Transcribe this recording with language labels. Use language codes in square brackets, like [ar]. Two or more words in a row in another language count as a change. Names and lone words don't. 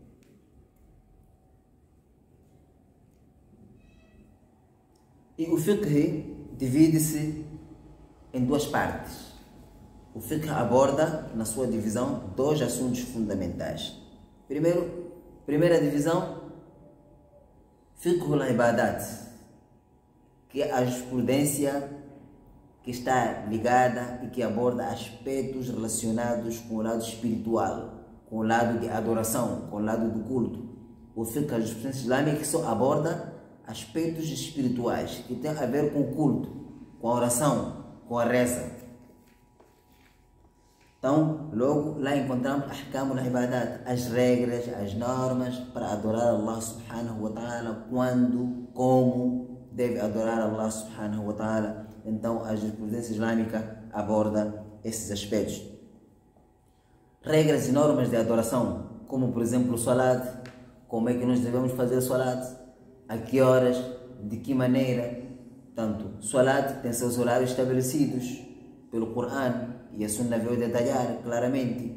[pt] E o fiqh divide-se em duas partes. O fiqh aborda, na sua divisão, dois assuntos fundamentais. Primeira divisão, [ar] فقه العبادات, [pt] que é a jurisprudência que está ligada e que aborda aspectos relacionados com o lado espiritual, com o lado de adoração, com o lado do culto. O fiqh, a jurisprudência islâmica, só aborda aspectos espirituais que têm a ver com o culto, com a oração, com a reza. Então, logo lá encontramos [ar] أحكام العبادات, [pt] as regras, as normas para adorar Allah [ar] سبحانه وتعالى, [pt] quando, como deve adorar Allah [ar] سبحانه وتعالى. [pt] Então, a jurisprudência islâmica aborda esses aspectos. Regras e normas de adoração, como por exemplo o salat, como é que nós devemos fazer o salat, a que horas, de que maneira. Portanto, salat tem seus horários estabelecidos pelo Coran e a Sunna veio detalhar claramente.